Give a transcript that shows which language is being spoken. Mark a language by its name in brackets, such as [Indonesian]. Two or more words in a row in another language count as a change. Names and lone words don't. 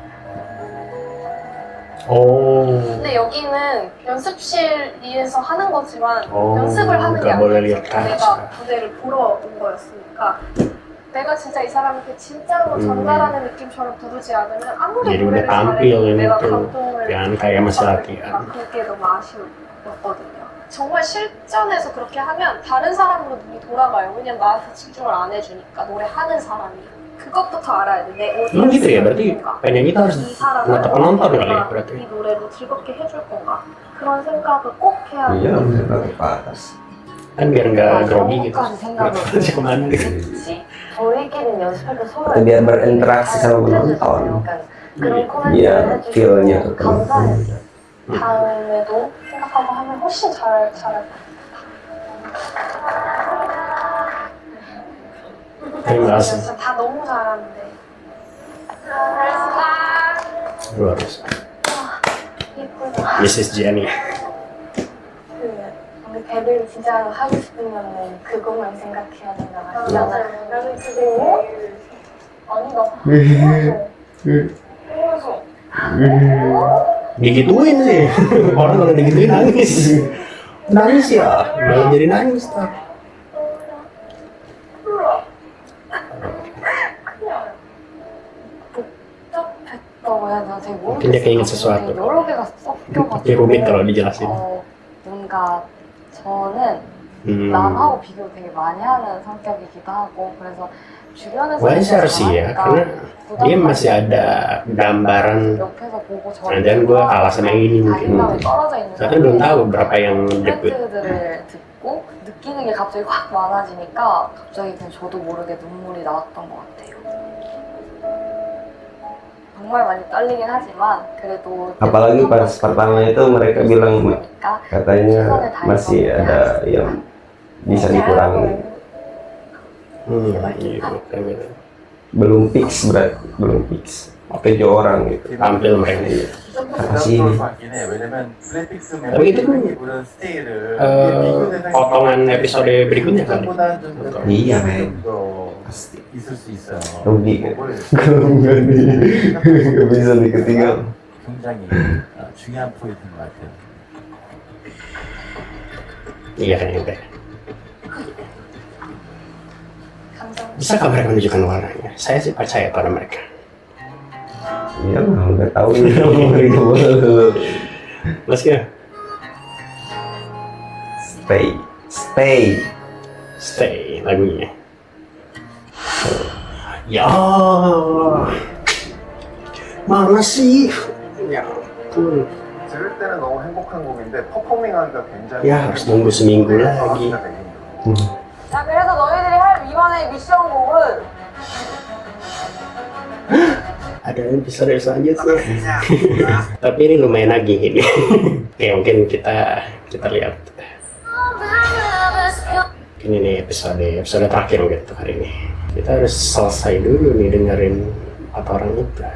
[Korean] 근데 여기는 연습실에서 하는 거지만 연습을 하는 게 아니라 내가 무대를 보러 온 거였으니까 내가 진짜 이 사람한테 진짜로 전달하는 느낌처럼 부르지 않으면 아무리 노래를 잘해도 내가 감동을 받으니까 그게 너무 아쉬웠거든요. 정말 실전에서 그렇게 하면 다른 사람으로 눈이 돌아가요. 왜냐면 나한테 집중을 안 해주니까 노래하는 사람이. 그것부터 알아야 돼. 내 [Indonesian] gitu ya, berarti penyanyi itu harus [Korean] 이 사람을 [Indonesian] menatap penonton kali ya [Korean] 내가 [Indonesian] berarti. [Korean] 이 노래로 즐겁게 해줄 건가 그런 생각을 꼭 해야 돼. [Indonesian] Iya, bisa tarik ke atas. Kan biar nggak grogi gitu. [Korean] 영어까지 생각을 [Indonesian] Aja kemana? [Korean] 했지. 저희끼리는 연습할 때 서로 [Indonesian] Biar berinteraksi sama penonton. [Korean] 그런 [Indonesian] Biar [Korean] 코멘트를 [Indonesian] feel-nya [Korean] 해주고 [Indonesian] ke [Korean] 감사했어요. 다음에도 생각하고 하면 훨씬 잘할 것 [Indonesian] Terima kasih. [Korean] 진짜 다 너무 잘하는데. [Indonesian] Luar biasa. [Korean] 예쁘다. [Indonesian] Mrs. Jenny. [Korean] 우리 데뷔를 진짜 하고 싶으면 그것만 생각해야 된다 하잖아. 나는 지금 아니 나 보여줘. [Indonesian] Digituin sih. Orang kalau digituin nangis. Nangis ya. Malah jadi nangis tak. [Korean] 복잡했다고 해야 되나 되게 [Indonesian] Mungkin dia keinget sesuatu. [Korean] 되게 여러 개가 섞여가지고 [Indonesian] Dia rumit kalau dijelasin. [Korean] 뭔가 저는 Hmm. 남하고 비교를 되게 많이 하는 성격이기도 하고 그래서 주변에서 [Indonesian] Wajar sih ya, karena dia masih ada gambaran. [Korean] 옆에서 보고 [Indonesian] Dan gue kalah sama yang ini mungkin. [Korean] 자신감이 떨어져 있는 [Indonesian] Saya kan belum tahu berapa yang debut. [Korean] 멘트들을 듣고 느끼는 게 갑자기 확 많아지니까 갑자기 그냥 저도 모르게 눈물이 나왔던 것 같아요. 정말 많이 떨리긴 하지만 그래도 [Indonesian] Apalagi pas pertama itu mereka bilang katanya masih ada yang bisa dikurangi. Iya, gitu. Belum fix berarti, belum fix. 7 orang gitu. Tampil mereka. Apa sih ini? Tapi itu kan potongan episode berikutnya kali. Iya, men. Pasti. [Korean] 있을 수 있어요. [Indonesian] Rugi kan? Gak bisa diketinggal. [Korean] 굉장히 중요한 포인트인 것 같아요. [Indonesian] Iya kayaknya. Bisakah mereka menunjukkan warnanya? Saya sih percaya pada mereka. Iya lah, udah tahu ini [English] Let's go. [Indonesian] Stay lagunya. Ya, mana sih? Ya ampun. [Korean] 들을 때는 너무 행복한 곡인데 퍼포밍하기가 굉장히 [Indonesian] Ya harus nunggu seminggu lagi. [Korean] 자, 그래서 너희들이 할 이번에 미션곡은 [Indonesian] Ada episode selanjutnya. Tapi ini lumayan lagi ini. Oke, mungkin kita lihat. Ini nih episode terakhir gitu hari ini. Kita harus selesai dulu nih dengerin 4 orang itu.